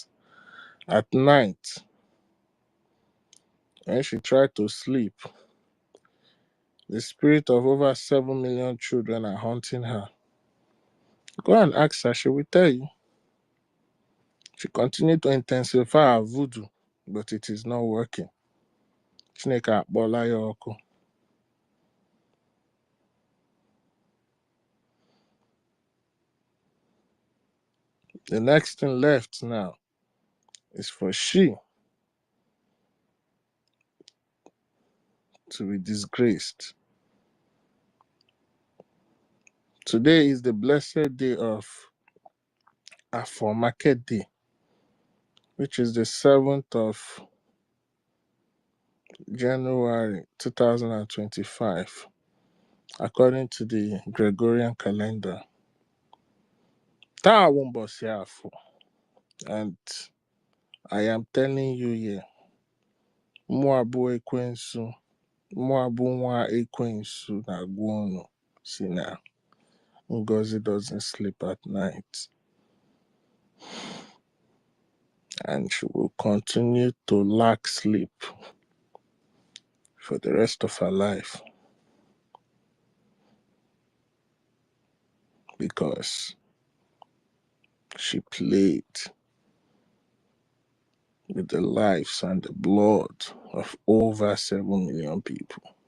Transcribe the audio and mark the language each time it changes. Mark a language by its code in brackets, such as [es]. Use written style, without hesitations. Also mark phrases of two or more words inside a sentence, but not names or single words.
[en] At night, when she tried to sleep, the spirit of over 7 million children are haunting her. Go and ask her, she will tell you. She continued to intensify her voodoo, but it is not working. [ig] Chineke akpọla ya ọkụ. [en] The next thing left now is for she to be disgraced. Today is the blessed day of Afọ Market Day, which is the 7th of January 2025, according to the Gregorian calendar. [ig] Taa wụ ụbọchị Afọ, [en] and I am telling you here, [ig] mụ abụ ekwensu, mụ abụ nwa ekwensu na-agwa unu si na Ngozi [en] doesn't sleep at night, and she will continue to lack sleep for the rest of her life because she played with the lives and the blood of over 7 million people.